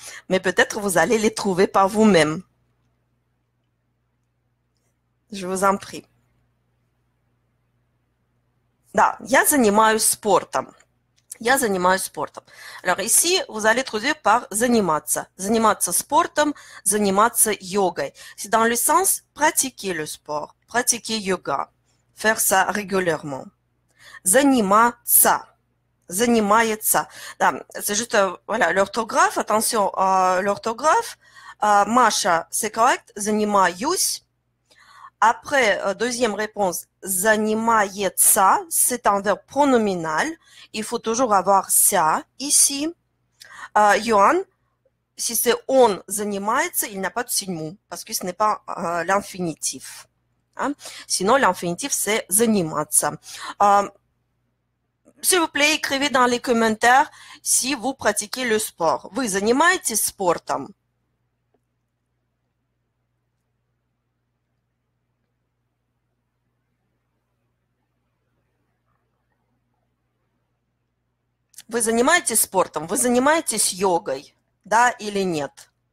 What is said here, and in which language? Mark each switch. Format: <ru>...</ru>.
<fr>Mais peut-être vous allez les trouver par vous-même. Je vous en prie.</fr> <ru>Да, я занимаюсь спортом. Я занимаюсь спортом.</ru> <fr>Alors ici, vous allez traduire par заниматься.</fr> <ru>Заниматься спортом, заниматься йогой.</ru> <fr>C'est dans le sens pratiquer le sport, pratiquer yoga, faire ça régulièrement.</fr> <ru>Заниматься. Занимается. Да,</ru> <fr>c'est juste, voilà, l'orthographe, attention, l'orthographe. Маша, c'est correct.</fr> <ru>Занимаюсь.</ru> <fr>Après, deuxième réponse, занимается, c'est un verbe pronominal. Il faut toujours avoir ça ici. Johan, si c'est on занимается, il n'a pas de signe parce que ce n'est pas l'infinitif. Hein? Sinon, l'infinitif, c'est заниматься. S'il vous plaît, écrivez dans les commentaires si vous pratiquez le sport.</fr> <ru>Вы занимаетесь спортом? Вы занимаетесь спортом? Вы занимаетесь йогой? Да или нет?</ru>